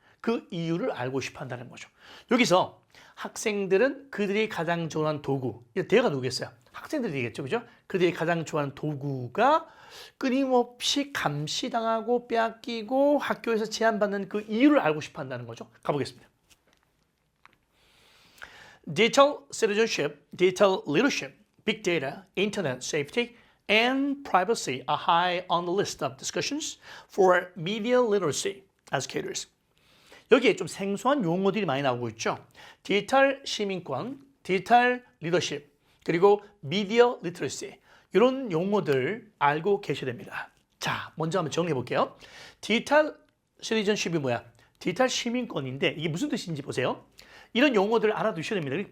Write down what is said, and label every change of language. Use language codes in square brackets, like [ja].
[ko] 그 이유를 알고 싶어 한다는 거죠. 여기서 학생들은 그들이 가장 좋아하는 도구, 대가 누구겠어요? 학생들이겠죠, 그죠? 그들이 가장 좋아하는 도구가 끊임없이 감시당하고 빼앗기고 학교에서 제한받는 그 이유를 알고 싶어 한다는 거죠. 가보겠습니다. [en] Digital citizenship, digital leadership, big data, internet safety, and privacy are high on the list of discussions for media literacy educators. [ko] 여기에 좀 생소한 용어들이 많이 나오고 있죠. 디지털 시민권, 디지털 리더십, 그리고 미디어 리터러시 이런 용어들 알고 계셔야 됩니다. 자, 먼저 한번 정리해 볼게요. 디지털 시티즌십이 뭐야? 디지털 시민권인데 이게 무슨 뜻인지 보세요. 이런 용어들을 알아두셔야 됩니다.